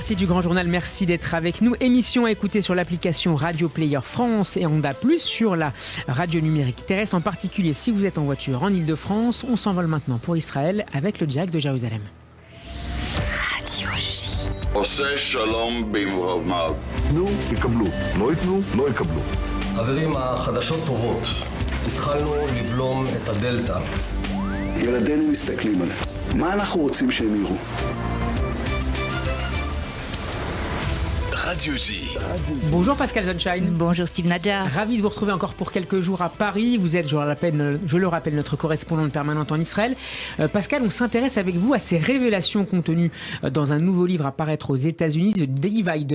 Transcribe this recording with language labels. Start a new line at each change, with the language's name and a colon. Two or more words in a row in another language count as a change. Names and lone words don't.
French: partie du Grand Journal, merci d'être avec nous. Émission à écouter sur l'application Radio Player France et Onda+, sur la radio numérique terrestre. En particulier, si vous êtes en voiture en Ile-de-France, on s'envole maintenant pour Israël avec le direct de Jérusalem. Radio J.
Hebrew: עושה שלום במרומיו. תנו, יקבלו. לא ייתנו, לא יקבלו. חברים, החדשות טובות. התחלנו לבלום את הדלתא. ילדינו מסתכלים עליהם. מה אנחנו רוצים שהם יראו?
French: Radio J. Bonjour Pascal Sunshine. Bonjour Steve Nadjar. Ravi de vous retrouver encore pour quelques jours à Paris. Vous êtes, je le rappelle, notre correspondante permanente en Israël. Pascal, on s'intéresse avec vous à ces révélations contenues dans un nouveau livre à paraître aux États-Unis, The Divider.